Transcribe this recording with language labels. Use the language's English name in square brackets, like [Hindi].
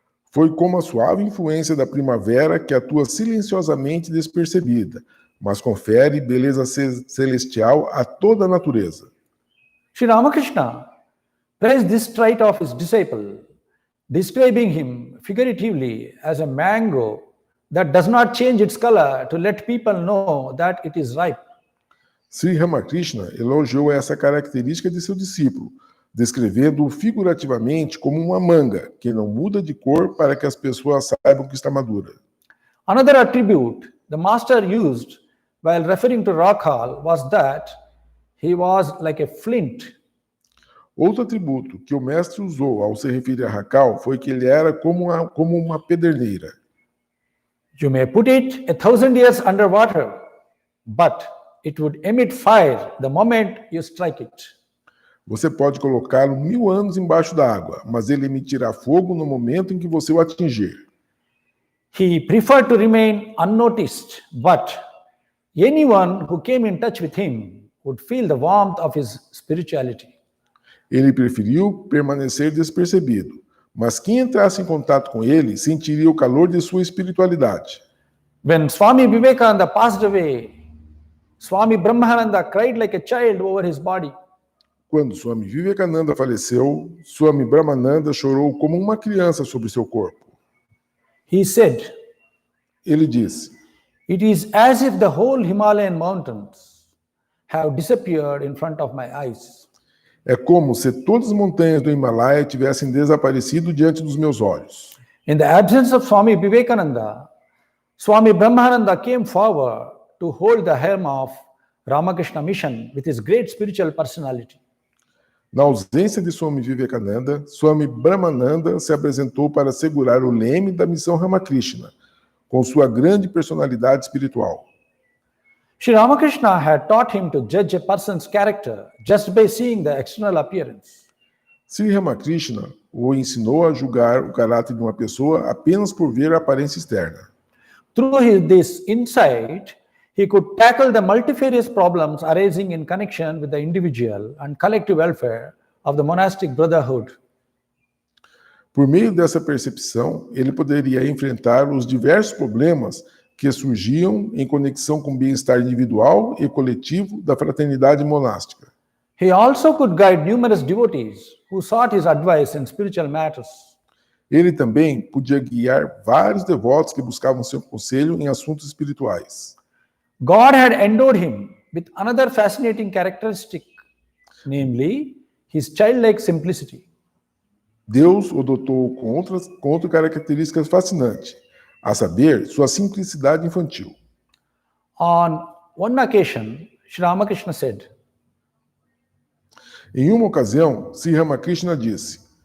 [Portuguese] Foi como a suave influência da primavera que atua silenciosamente despercebida, mas confere beleza celestial a toda a natureza. [English] Sri Ramakrishna praised this trait of his disciple, describing him figuratively as a mango that does not change its color to let people know that it is ripe. [Portuguese] Sri Ramakrishna elogiou essa característica de seu discípulo, descrevendo-o figurativamente como uma manga, que não muda de cor para que as pessoas saibam que está madura. [English] Another attribute the master used while referring to Rakhal was that he was like a flint. [Portuguese] Outro atributo que o mestre usou ao se referir a Rakhal foi que ele era como uma pederneira. [English] You may put it 1,000 years underwater, but it would emit fire the moment you strike it. [Portuguese] Você pode colocá-lo 1000 anos embaixo da água, mas ele emitirá fogo no momento em que você o atingir. [English] He preferred to remain unnoticed, but anyone who came in touch with him would feel the warmth of his spirituality. [Portuguese] Ele preferiu permanecer despercebido, mas quem entrasse em contato com ele sentiria o calor de sua espiritualidade. [English] When Swami Vivekananda passed away, Swami Brahmananda cried like a child over his body. [Portuguese] Quando Swami Vivekananda faleceu, Swami Brahmananda chorou como uma criança sobre seu corpo. [English] He said, [Portuguese] Ele disse: [English] "It is as if the whole Himalayan mountains have disappeared in front of my eyes." [Portuguese] É como se todas as montanhas do Himalaia tivessem desaparecido diante dos meus olhos. [English] In the absence of Swami Vivekananda, Swami Brahmananda came forward to hold the helm of Ramakrishna mission with his great spiritual personality. [Portuguese] Na ausência de Swami Vivekananda, Swami Brahmananda se apresentou para segurar o leme da missão Ramakrishna, com sua grande personalidade espiritual. [English] Sri Ramakrishna had taught him to judge a person's character just by seeing the external appearance. [Portuguese] Sri Ramakrishna o ensinou a julgar o caráter de uma pessoa apenas por ver a aparência externa. [English] Through this insight, he could tackle the multifarious problems arising in connection with the individual and collective welfare of the monastic brotherhood. [Portuguese] Por meio dessa percepção, ele poderia enfrentar os diversos problemas que surgiam em conexão com o bem-estar individual e coletivo da fraternidade monástica. [English] He also could guide numerous devotees who sought his advice in spiritual matters. [Portuguese] Ele também podia guiar vários devotos que buscavam seu conselho em assuntos espirituais. [English] God had endowed him with another fascinating characteristic, namely his childlike simplicity. [Portuguese] Deus o dotou com outra característica fascinante, a saber, sua simplicidade infantil. [English] On one occasion, Sri Ramakrishna said, [Portuguese] Em uma ocasião, Sri Ramakrishna disse: